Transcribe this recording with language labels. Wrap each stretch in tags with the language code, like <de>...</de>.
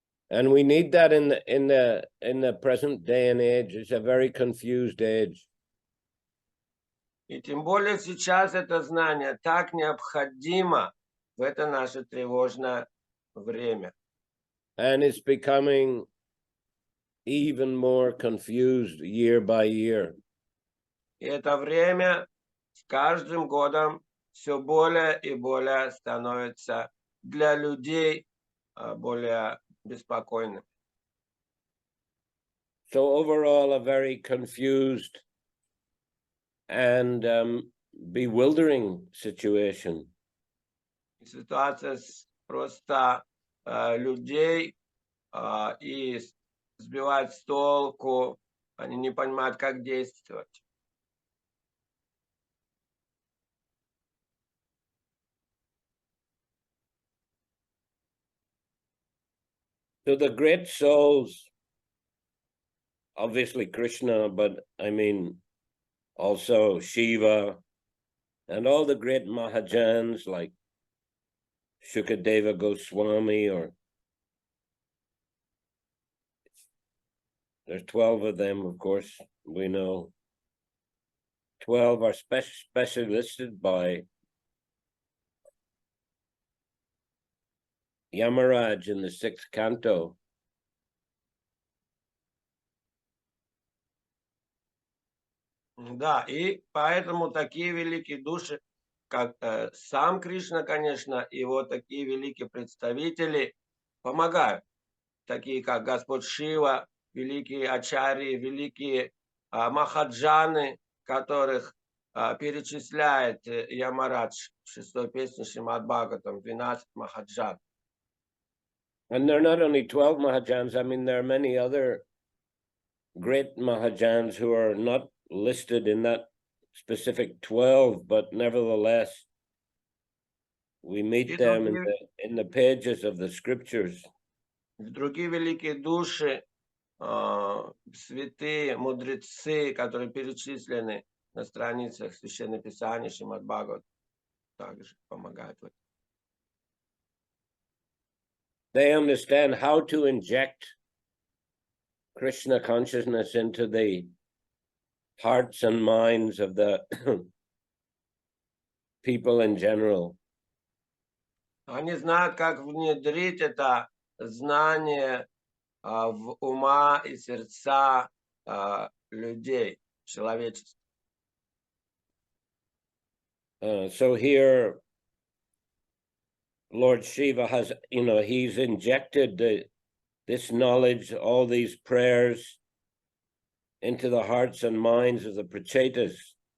<en>And we need that in the present day and age. It's a very confused age.</en> <ru>И тем более сейчас это знание так необходимо в это наше тревожное время.</ru> <en>And it's becoming even more confused year by year.</en> <ru>И это время с каждым годом все более и более становится для людей более беспокойным.</ru> <en>So overall, a very confused and bewildering situation.</en> <ru>Ситуация просто людей и сбивает с толку, они не понимают, как действовать.</ru> <en>So the great souls, obviously Krishna, but I mean also Shiva and all the great Mahajans like Shukadeva Goswami, or there's 12 of them, of course, we know. 12 are specially listed by Yamaraj in the 6th canto.</en> <ru>Да, и поэтому такие великие души, как сам Кришна, конечно, и вот такие великие представители помогают. Такие как Господь Шива, великие ачарьи, великие махаджаны, которых перечисляет Ямарадж в 6-й песне Шримад Бхагаватам, 12 махаджан.</ru> <en>And they're not only 12 Mahajans, I mean, there are many other great Mahajans who are not listed in that specific 12, but nevertheless, we meet them in the pages of the scriptures.</en> <ru>Другие великие души, святые, мудрецы, которые перечислены на страницах Священного Писания, Шримад Бхагаватам, также помогают в этом.</ru> <en>They understand how to inject Krishna consciousness into the hearts and minds of the people in general.</en> <ru>Они знают, как внедрить это знание в ума и сердца людей, человечества.</ru> <en>So here, Lord Shiva has, he's injected this knowledge, all these prayers into the hearts and minds of the prachetas.</en>